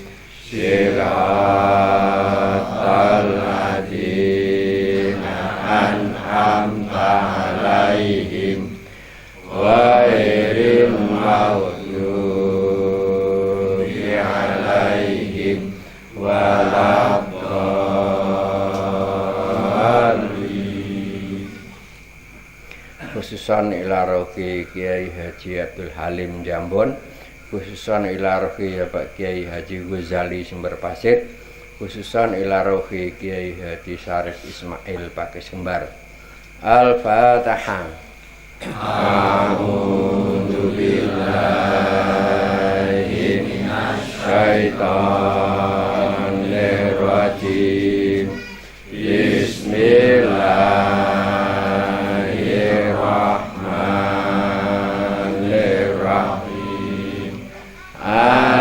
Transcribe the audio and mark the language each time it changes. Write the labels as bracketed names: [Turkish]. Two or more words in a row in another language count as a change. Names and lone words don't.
[Arabic] صراط الذين أنعمت عليهم غير المغضوب عليهم ولا الضالين. Khususon ila rohi Kiai Haji Abdul Halim Jambon, khususon ila rohi Bapak Kiai Haji Ghazali Sumber Pasir, khususon ila rohi Kiai Haji Syarif Ismail Pakis Kembar. Al-Fatihah. أعوذ بالله من الشيطان الرجيم. بسم الله الرحمن الرحيم.